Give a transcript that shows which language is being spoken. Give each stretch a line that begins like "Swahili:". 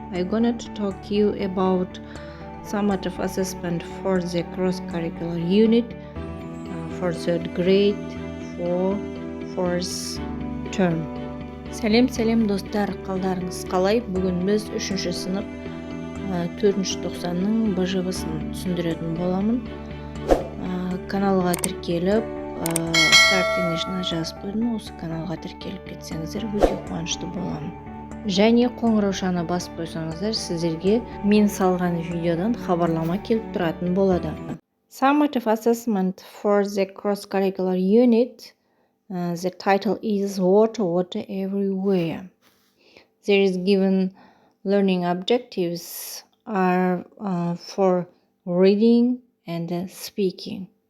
English: I'm gonna to talk to you about summative assessment for the cross-curricular unit for third grade for fourth term.
Kazakh: Сәлем достар, қалдарыңыз қалай? Бүгін біз 3-ші сынып 4-ші тоқсанның бжб-сын түсіндіретін боламын. Каналға тіркеліп, Start English'на жазып қойдым. Осы каналға тіркеліп кетсеңіздер, өте қуанышты боламын. Және қоңыраушаны басып қойсаңыздар, сіздерге мен салған видеодан хабарлама келіп тұратын болады.
English: Summative assessment for the cross-curricular unit. The title is Water Everywhere. There is given learning objectives are for reading and speaking.